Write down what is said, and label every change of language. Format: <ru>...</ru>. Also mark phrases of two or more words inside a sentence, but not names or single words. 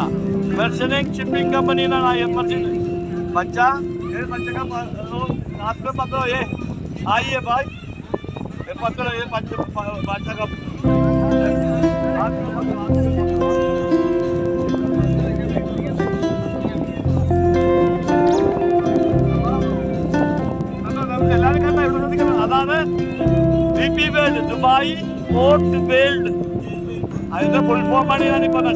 <ml>മെർച്ചന്റൈസ് ഷിപ്പിംഗ് കമ്പനി എന്നാണ് MSC.</ml> <hi>बच्चा ये बच्चे का हाथ में पकड़ो, ये आइए भाई, ये पकड़ो, ये बच्चा का हाथ में पकड़ो.</hi> <ml>എല്ലാവരും കണ്ട ഇവിടെ നിൽക്കുന്നത് അതാണ് DP World, ദുബായ് പോർട്ട് വേൾഡ്. അതിന്റെ ഫുൾ ഫോമാണ് ഞാനീ പറഞ്ഞത്.</ml>